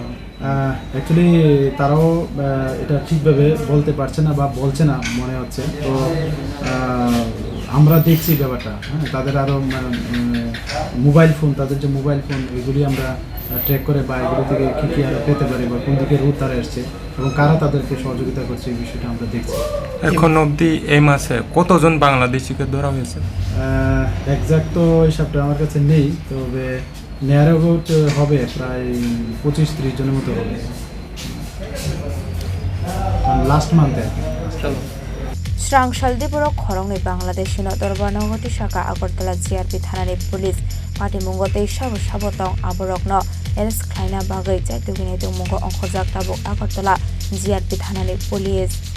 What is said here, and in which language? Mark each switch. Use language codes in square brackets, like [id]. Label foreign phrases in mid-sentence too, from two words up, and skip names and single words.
[bn] অ্যাকচুয়ালি তারাও এটা ঠিকভাবে বলতে পারছে না বা বলছে না মনে হচ্ছে তো আমরা দেখছি ব্যাপারটা হ্যাঁ তাদের আরও [en] mobile phone [bn] তাদের যে [en] mobile phone [bn] এগুলি আমরা ট্র্যাক করে বা এগুলো থেকে কী কী আরও পেতে পারি বা কোন দিকে রুট তারা এসছে এবং কারা তাদেরকে সহযোগিতা করছে এই বিষয়টা আমরা দেখছি এখন অবধি এই মাসে কতজন বাংলাদেশিকে ধরা হয়েছে এক্সাক্ট তো হিসাবটা আমার কাছে নেই তবে [en] near about [bn] হবে প্রায় 25-30 জনের মতো হবে [en] last monthে [trp] Strang Shaldipura Khorang ni Bangladeshi no Darbar Nagotishaka Agartala GRP Thanani police Party Mungote Shabotong Aborok no arrest Khlaikha Bagai Jaitugine Mungo Onkhojak Tabok Agartala GRP Thanani police